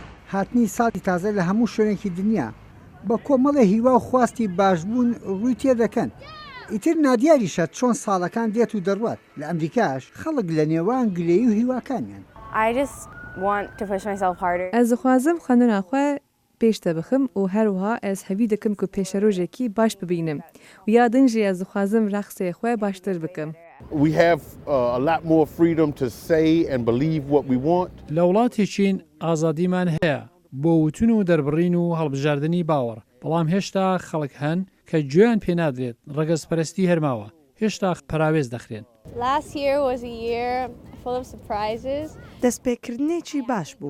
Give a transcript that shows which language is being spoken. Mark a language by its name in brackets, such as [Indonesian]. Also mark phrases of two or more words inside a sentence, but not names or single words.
[Central Kurdish] هاتنی ساڵی تازە لە هەموو شوێنێکی دنیا بە کۆمەڵە هیوا و خواستی باشبوون ڕووی تێدەکەن. ئیتر نادیاریشە چۆن ساڵەکان دێت و دەڕوات. لە ئەمریکاش خەڵک لە نێوان گلەیی و هیواکانیان. [Kurdish] Ez dixwazim xwendina xwe pêş te bixim û her wiha ez hevî dikim ku pêşerojekî baş bibînim û ya din jî ez dixwazim rexsê xwe baştir bikim. [English] We have a lot more freedom to say and believe what we want. [Central Kurdish] لە وڵاتی چین ئازادیمان هەیە بۆ وتون و دەربڕین و هەڵبژاردننی باوەڕ، بەڵام هێشتا خەڵک هەن کە گوێیان پێ نادرێت ڕەگەزپەرستی هەرماوە، هێشتا پەراوێز دەخرێن. دەستپێکردنێکی باش بوو.